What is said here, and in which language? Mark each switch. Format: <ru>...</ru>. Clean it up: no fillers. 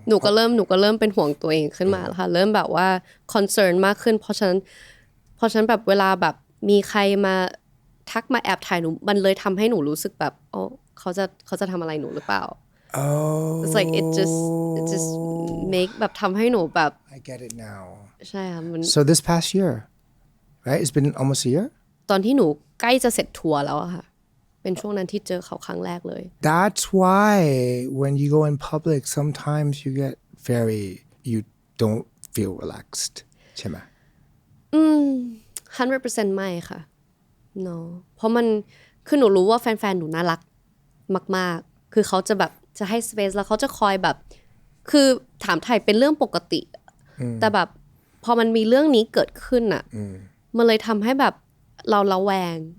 <th>หนูก็เริ่มเป็นห่วงตัวเองขึ้นมาแล้วค่ะเริ่มแบบว่า concern มากขึ้นเพราะฉะนั้นแบบเวลาแบบมีใครมาทักมาแอบถ่ายหนูมันเลยทำให้หนูรู้สึกแบบโอ้เขาจะทำอะไรหนูหรือเปล่า oh</th> <en>it's like it just make</en> <th>แบบทำให้หนูแบบ</th> <en>I get it now</en> <th>ใช่ค่ะมัน</th> <en>so this past year right it's been almost a year</en> <th>ตอนที่หนูใกล้จะเสร็จทัวร์แล้วอะค่ะเป็นช่วงนั้นที่เจอเขาครั้งแรกเลย</th> <en>that's why when you go in public sometimes you get you don't feel relaxed</en> <th>ใช่ไหม 100% ไม่ค่ะ no เพราะมันคือหนูรู้ว่าแฟนๆหนูน่ารักมากๆคือเขาจะแบบจะให้ space แล้วเขาจะคอยแบบคือถามไทยเป็นเรื่องปกติแต่แบบพอมันมีเรื่องนี้เกิดขึ้นอ่ะมันเลยทำให้แบบเราระแวง</th>